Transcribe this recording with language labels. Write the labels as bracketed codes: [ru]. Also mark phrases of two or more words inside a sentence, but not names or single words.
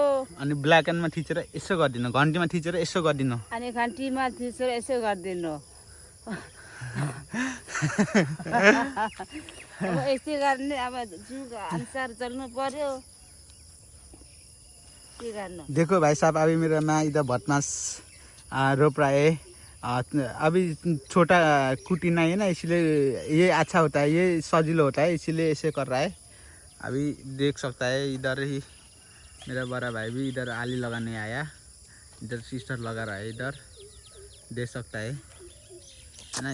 [ne] अनि ब्ल्याक एन्डमा थिचेर यसो गरिदिनु, घन्टीमा थिचेर यसो गरिदिनु। अनि घन्टीमा थिचेर यसो गरिदिनु। अब यस्तै गर्ने, अब जुग अनुसार चल्नु पर्यो, के गर्नु। [hi] देखो भाई साहब, अभी मेरा माँ इधर [ne] भटमास रोप [hi] रहा है। अभी छोटा कुटी नहीं है ना, इसलिए ये अच्छा होता है, ये सजिलो होता है, इसीलिए ऐसे कर रहा है। अभी देख सकता है इधर ही मेरा बड़ा भाई भी इधर आली लगाने आया, इधर सिस्टर लगा रहा है, इधर देख सकता है ना।